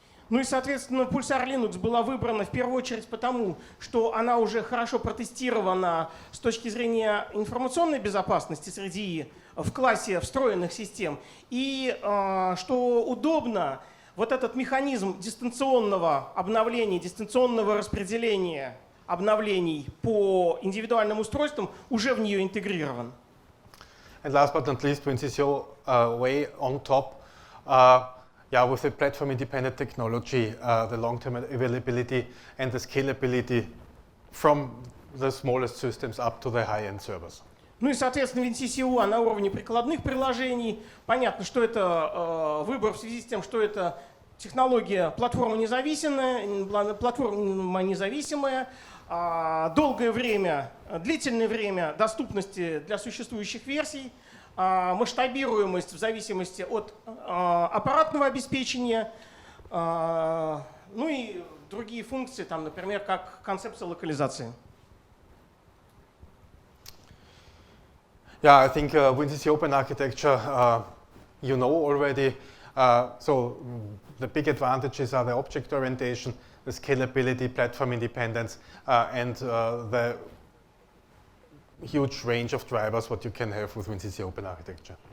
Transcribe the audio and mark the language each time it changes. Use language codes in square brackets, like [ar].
[ru] Ну и, соответственно, Pulsar Linux была выбрана в первую очередь потому, что она уже хорошо протестирована с точки зрения информационной безопасности среди в классе встроенных систем. И что удобно, вот этот механизм дистанционного обновления, дистанционного распределения обновлений по индивидуальным устройствам уже в нее интегрирован. [en] And last but not least, WinCC OA on top. With the platform-independent technology, the long-term availability and the scalability from the smallest systems up to the high-end servers. [ru] Ну и, соответственно, WinCC OA на уровне прикладных приложений. Понятно, что это выбор в связи с тем, что это технология платформа независимая, долгое время, длительное время доступности для существующих версий, масштабируемость в зависимости от аппаратного обеспечения, ну и другие функции, там, например, как концепция локализации. [en] Yeah, I think WinCC Open Architecture, you know already. So the big advantages are the object orientation, the scalability, platform independence, and the huge range of drivers what you can have with WinCC Open Architecture.